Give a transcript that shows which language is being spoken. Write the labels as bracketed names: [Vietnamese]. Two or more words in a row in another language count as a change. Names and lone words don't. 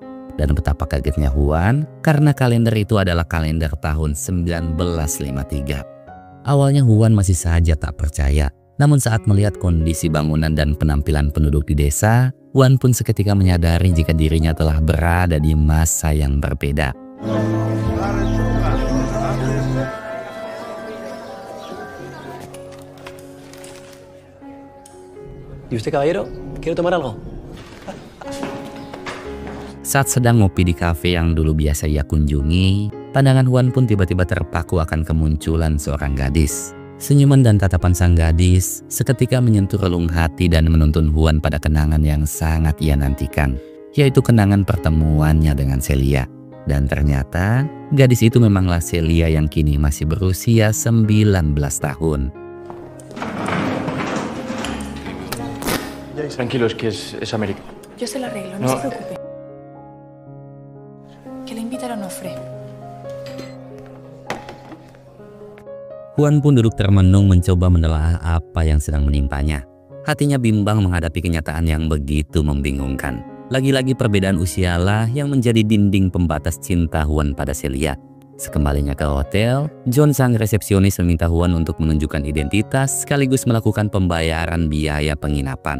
[Indonesian] Dan betapa kagetnya Juan karena kalender itu adalah kalender tahun 1953. Awalnya Juan masih saja tak percaya. Namun saat melihat kondisi bangunan dan penampilan penduduk di desa, Juan pun seketika menyadari jika dirinya telah berada di masa yang berbeda. [Spanish] ¿Y usted, caballero? ¿Quiere tomar algo? [Indonesian] Saat sedang ngopi di kafe yang dulu biasa ia kunjungi, pandangan Juan pun tiba-tiba terpaku akan kemunculan seorang gadis. Senyuman dan tatapan sang gadis seketika menyentuh relung hati dan menuntun Juan pada kenangan yang sangat ia nantikan, yaitu kenangan pertemuannya dengan Celia. Dan ternyata gadis itu memanglah Celia yang kini masih berusia 19 tahun. [Spanish] Tranquilo, es que es América. Yo se lo arreglo, no se preocupe. Que le invite a Onofre. [Indonesian] Juan pun duduk termenung mencoba menelaah apa yang sedang menimpanya. Hatinya bimbang menghadapi kenyataan yang begitu membingungkan. Lagi-lagi perbedaan usialah yang menjadi dinding pembatas cinta Juan pada Celia. Sekembalinya ke hotel, John sang resepsionis meminta Juan untuk menunjukkan identitas sekaligus melakukan pembayaran biaya penginapan.